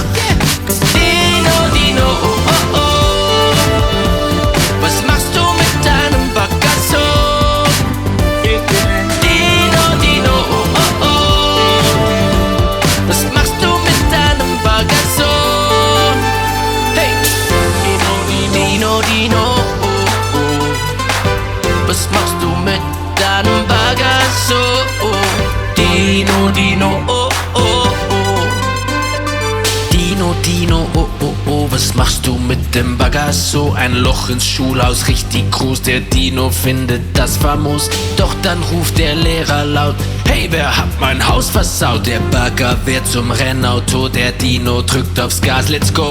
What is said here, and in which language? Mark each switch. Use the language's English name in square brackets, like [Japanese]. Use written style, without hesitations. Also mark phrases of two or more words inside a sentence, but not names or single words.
[German] Dino, Dino, oh, oh, oh, was machst du mit deinem Bagger so? Dino, Dino, oh, oh, oh, was machst du mit deinem Bagger so? Hey! Dino, Dino, oh, oh, was machst du mit deinem Bagger so? Dino, Dino, oh, oh, oh, Dino, Dino, oh, oh, oh, was machst du mit dem Bagger so? Ein Loch ins Schulhaus, richtig groß. Der Dino findet das famos. Doch dann ruft der Lehrer laut: Hey, wer hat mein Haus versaut? Der Bagger wird zum Rennauto. Der Dino drückt aufs Gas, [English] let's go.